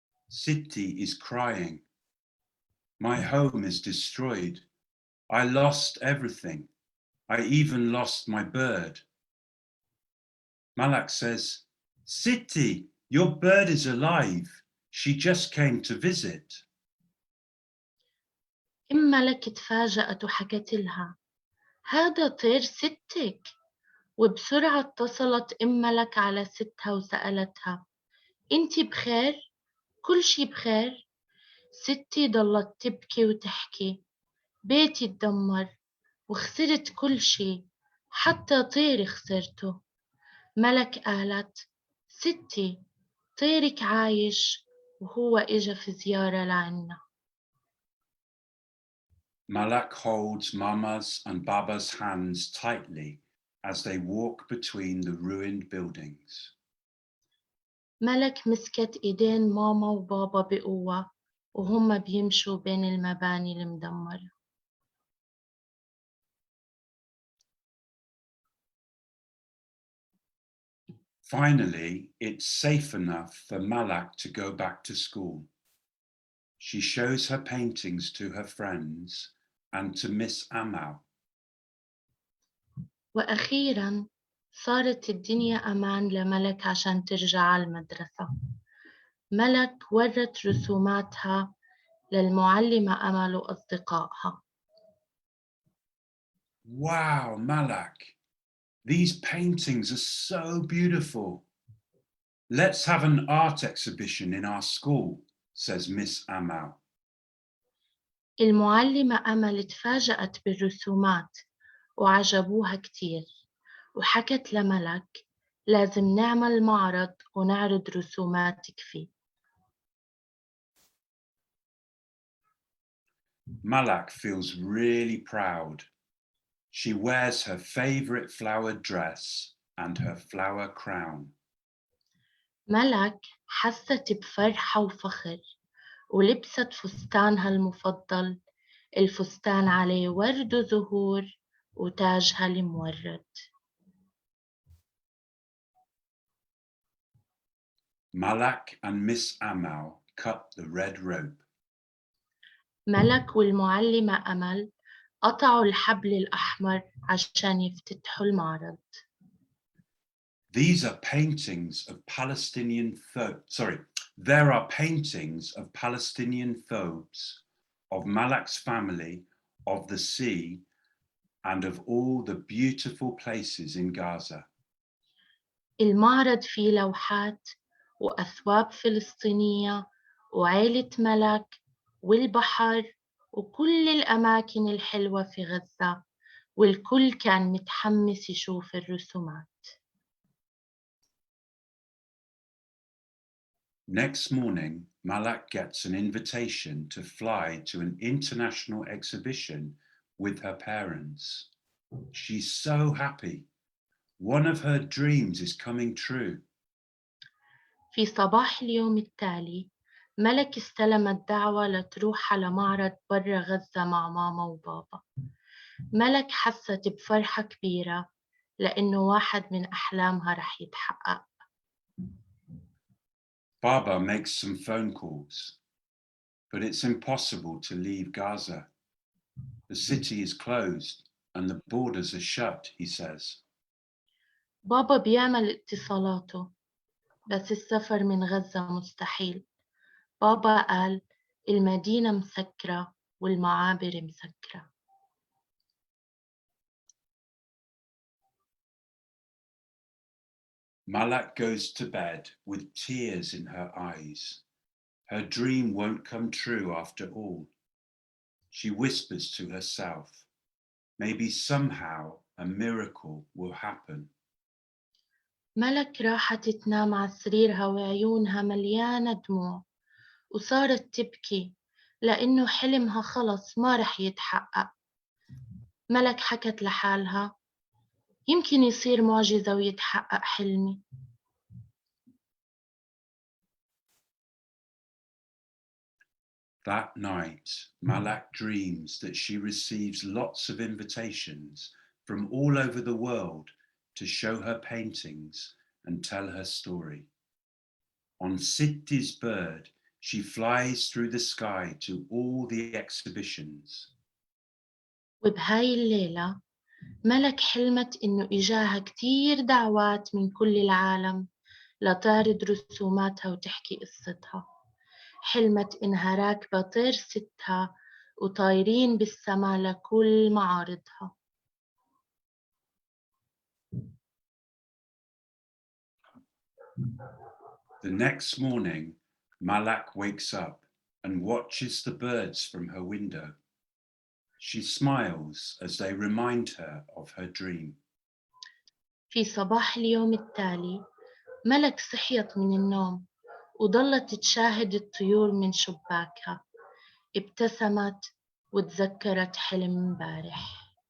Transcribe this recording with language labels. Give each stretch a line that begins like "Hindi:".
English: Sitti is crying. My home is destroyed. I lost everything. I even lost my bird. Malak says, Sitti, your bird is alive. She just came to visit.
Arabic: ملك تفاجأت وحكت لها هذا طير ستك. وبسرعة اتصلت ملك على ستها وسألتها انتي بخير؟ كل شي بخير؟ ستي ضلت تبكي وتحكي بيتي اتدمر وخسرت كل شي حتى طيري خسرته. ملك قالت ستي طيرك عايش وهو إجا في زيارة لعنا.
English: Malak holds Mama's and Baba's hands tightly as they walk between the ruined buildings.
Arabic: ملك مسكت إيدين ماما وبابا بقوة وهم بيمشوا بين المباني المدمرة.
English: Finally, it's safe enough for Malak to go back to school. She shows her paintings to her friends and to Miss Amal.
Arabic: وأخيراً صارت الدنيا أمان لملك عشان ترجع على المدرسة. ملك ورت رسوماتها للمعلمة أمل وأصدقائها.
English: Wow, Malak, these paintings are so beautiful. Let's have an art exhibition in our school, says Miss Amal.
Arabic: المعلمة أمل تفاجأت بالرسومات وعجبوها كتير، وحكت لملك لازم نعمل معرض ونعرض رسوماتك فيه.
English: Malak feels really proud. She wears her favorite flowered dress and her flower crown.
Arabic: ملك حست بفرحة وفخر ولبست فستانها المفضل، الفستان عليه ورد وزهور وتاجها المورد.
English: Malak and Miss Amal cut the red rope.
Arabic: ملك والمعلمة أمل قطعوا الحبل الأحمر عشان يفتتحوا المعرض.
English: These are paintings of Palestinian there are paintings of Palestinian phobes, of Malak's family, of the sea, and of all the beautiful places in Gaza.
Arabic: المعرض فيه لوحات وأثواب فلسطينية وعيلة ملك والبحر وكل الأماكن الحلوة في غزة، والكل كان متحمس يشوف الرسومات.
English: Next morning, Malak gets an invitation to fly to an international exhibition with her parents. She's so happy. One of her dreams is coming true.
Arabic: في صباح اليوم التالي ملك استلمت دعوة لتروح على معرض برا غزة مع ماما وبابا. ملك حست بفرحة كبيرة لأنه واحد من أحلامها رح يتحقق.
English: Baba makes some phone calls, but it's impossible to leave Gaza. The city is closed and the borders are shut, he says.
Arabic: بابا بيعمل اتصالاته بس السفر من غزة مستحيل. بابا قال المدينة مسكرة والمعابر مسكرة.
English: Malak goes to bed with tears in her eyes. Her dream won't come true after all. She whispers to herself, maybe somehow a miracle will happen.
Arabic: ملك راحت تنام على سريرها وعيونها مليانة دموع، وصارت تبكي لأنه حلمها خلص ما رح يتحقق. ملك حكت لحالها يمكن يصير معجزة ويتحقق حلمي.
English: That night, Malak dreams that she receives lots of invitations from all over the world to show her paintings and tell her story. On Sitti's bird, she flies through the sky to all the exhibitions.
Arabic: وبهاي الليلة ملك حلمت إنه إجاها كتير دعوات من كل العالم لتعرض رسوماتها وتحكي قصتها. حلمت إنها راكبة طير ستها وطايرين بالسما لكل معارضها.
English: The next morning, Malak wakes up and watches the birds from her window. She smiles as they remind her of her dream.
Arabic: في صباح اليوم التالي ملك صحيت من النوم وظلت تشاهد الطيور من شباكها. ابتسمت وتذكرت حلم امبارح.